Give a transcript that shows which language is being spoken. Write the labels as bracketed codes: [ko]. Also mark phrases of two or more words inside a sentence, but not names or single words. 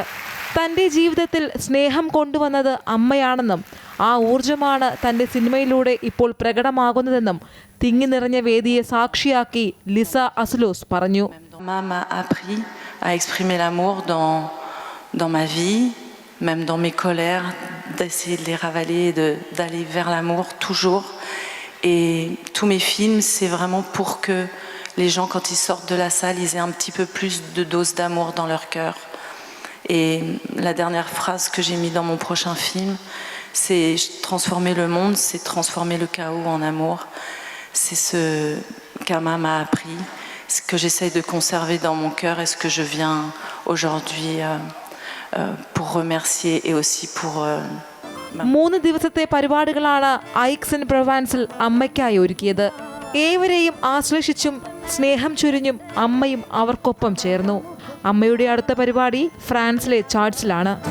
[ml] തൻ്റെ ജീവിതത്തിൽ സ്നേഹം കൊണ്ടുവന്നത് അമ്മയാണെന്നും ആ ഊർജമാണ് തൻ്റെ സിനിമയിലൂടെ ഇപ്പോൾ പ്രകടമാകുന്നതെന്നും തിങ്ങി നിറഞ്ഞ വേദിയെ സാക്ഷിയാക്കി ലിസ അസ്ലോസ് പറഞ്ഞു. [fr] Même dans mes colères, d'essayer de les ravaler, d'aller vers l'amour toujours. Et tous mes films, c'est vraiment pour que les gens, quand ils sortent de la salle, ils aient un petit peu plus de dose d'amour dans leur cœur. Et la dernière phrase que j'ai mise dans mon prochain film, c'est transformer le monde, c'est transformer le chaos en amour. C'est ce qu'Ama m'a appris, ce que j'essaye de conserver dans mon cœur et ce que je viens aujourd'hui pour remercier et aussi pour... [ml] 3 ദിവസത്തെ പരിപാടികളാണ് ഐക്സെൻ പ്രൊവാൻസിൽ അമ്മയ്ക്കായി ഒരുക്കിയത്. ഏവരെയും ആശ്ലേഷിച്ചും സ്നേഹം ചൊരിഞ്ഞും അമ്മയും അവർക്കൊപ്പം ചേർന്നു. അമ്മയുടെ അടുത്ത പരിപാടി ഫ്രാൻസിലെ ചാർട്സിലാണ്.